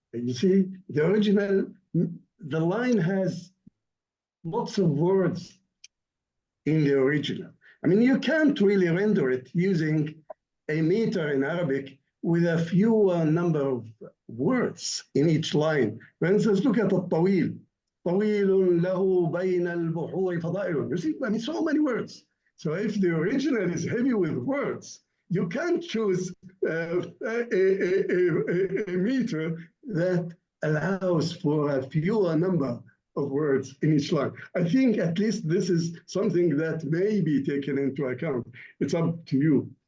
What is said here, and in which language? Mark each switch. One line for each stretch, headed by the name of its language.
English: You see, the line has lots of words in the original. I mean, you can't really render it using a meter in Arabic with a few number of words in each line. For instance, look at الطويل.
Arabic: طويل له بين البحور فضائل.
English: You see, I mean, so many words. So if the original is heavy with words, you can't choose a meter that allows for a fewer number of words in each line. I think at least this is something that may be taken into account. It's up to you.